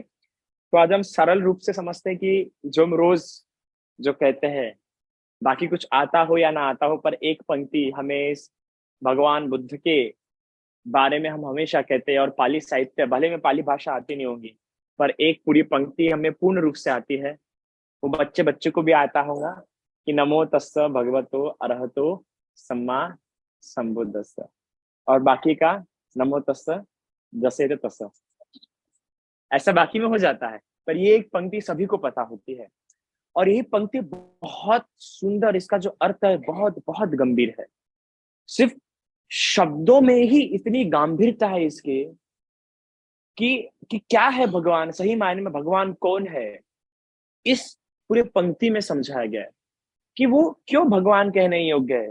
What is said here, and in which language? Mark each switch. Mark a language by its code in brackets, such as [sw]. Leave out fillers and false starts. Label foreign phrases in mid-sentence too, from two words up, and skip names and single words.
[hi] तो आज हम सरल रूप से समझते हैं कि जो हम रोज जो कहते हैं, बाकी कुछ आता हो या ना आता हो, पर एक पंक्ति हमें इस भगवान बुद्ध के बारे में हम हमेशा कहते हैं। और पाली साहित्य, भले में पाली भाषा आती नहीं होगी, पर एक पूरी पंक्ति हमें पूर्ण रूप से आती है। वो बच्चे बच्चे को भी आता होगा कि [pi] नमो तस्स भगवतो अरहतो सम्मा संबुद्धस्स। [hi] और बाकी का [pi] नमो तस्स [hi] जसे तस्स, ऐसा बाकी में हो जाता है, पर ये एक पंक्ति सभी को पता होती है। और यही पंक्ति बहुत सुंदर, इसका जो अर्थ है बहुत बहुत गंभीर है। सिर्फ शब्दों में ही इतनी गंभीरता है इसके कि क्या है भगवान, सही मायने में भगवान कौन है, इस पूरे पंक्ति में समझाया गया है कि वो क्यों भगवान कहने योग्य है।